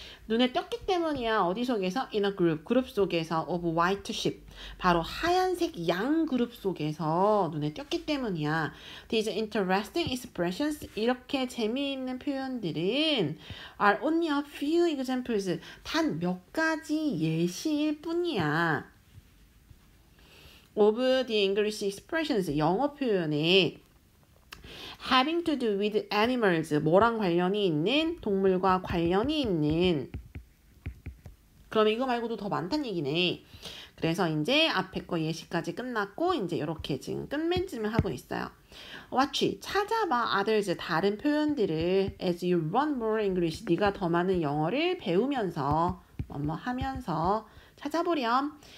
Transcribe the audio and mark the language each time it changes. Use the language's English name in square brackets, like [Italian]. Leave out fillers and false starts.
[Korean] 눈에 띄었기 때문이야. 어디 속에서? [English] in a group, [Korean] 그룹 속에서 [English] of white sheep, [Korean] 바로 하얀색 양 그룹 속에서 눈에 띄었기 때문이야. [English] These interesting expressions, [Korean] 이렇게 재미있는 표현들은 [English] are only a few examples, [Korean] 단 몇 가지 예시일 뿐이야. [English] of the English expressions, [Korean] 영어 표현에 [English] having to do with animals, [Korean] 뭐랑 관련이 있는? 동물과 관련이 있는 그러면 이거 말고도 더 많다는 얘기네. 그래서 이제 앞에 거 예시까지 끝났고 이제 이렇게 지금 끝맺음을 하고 있어요. [English] watch [Korean] 찾아봐 [English] others [Korean] 다른 표현들을 [English] as you learn more English [Korean] 네가 더 많은 영어를 배우면서 뭐뭐 하면서 찾아보렴.